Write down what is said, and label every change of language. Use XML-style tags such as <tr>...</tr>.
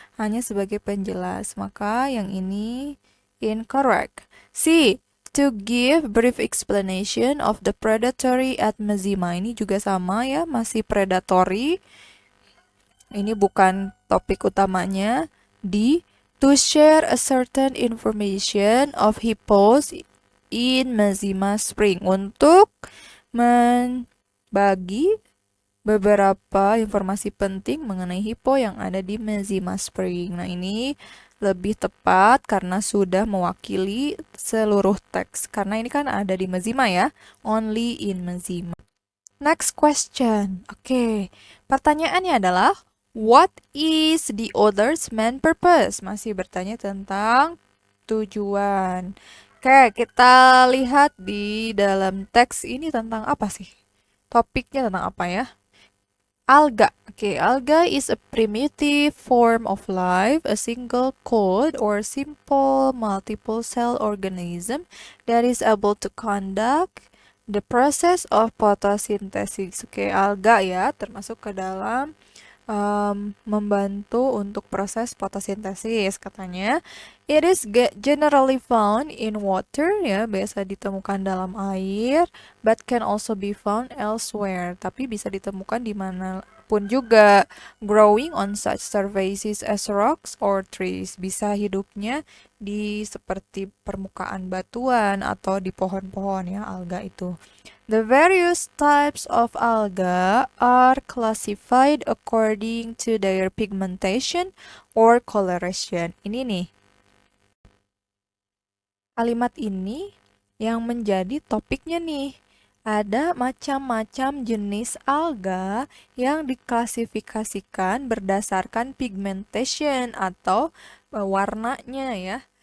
<id>Hanya sebagai penjelas. Maka yang ini incorrect. C.</id> <en>To give brief explanation of the predatory at Mazima.</en> <id>Ini juga sama ya, masih predatory. Ini bukan topik utamanya. D.</id> <en>To share a certain information of hippos in Mazima Spring.</en> <id>Untuk membagi beberapa informasi penting mengenai hippo yang ada di Mazima Spring. Nah, ini lebih tepat karena sudah mewakili seluruh teks. Karena ini kan ada di Mazima ya.</id> <en>Only in Mazima. Next question.</en> <id>Oke, pertanyaannya adalah</id> <en>What is the author's main purpose?</en> <id>Masih bertanya tentang tujuan. Oke, kita lihat di dalam teks ini tentang apa sih? Topiknya tentang apa ya? Alga.</id> <en>Oke, alga is a primitive form of life, a single code or simple multiple cell organism that is able to conduct the process of photosynthesis.</en> <id>Oke, alga ya, termasuk ke dalam membantu untuk proses fotosintesis katanya.</id> <en>It is generally found in water</en> <id>ya, biasa ditemukan dalam air,</id> <en>but can also be found elsewhere.</en> <id>Tapi bisa ditemukan di mana pun juga.</id> <en>Growing on such surfaces as rocks or trees,</en> <id>bisa hidupnya di seperti permukaan batuan atau di pohon-pohon ya, alga itu.</id> <en>The various types of alga are classified according to their pigmentation or coloration.</en> <id>Ini nih, kalimat ini yang menjadi topiknya nih. Ada macam-macam jenis alga yang diklasifikasikan berdasarkan pigmentation atau warnanya ya.</id>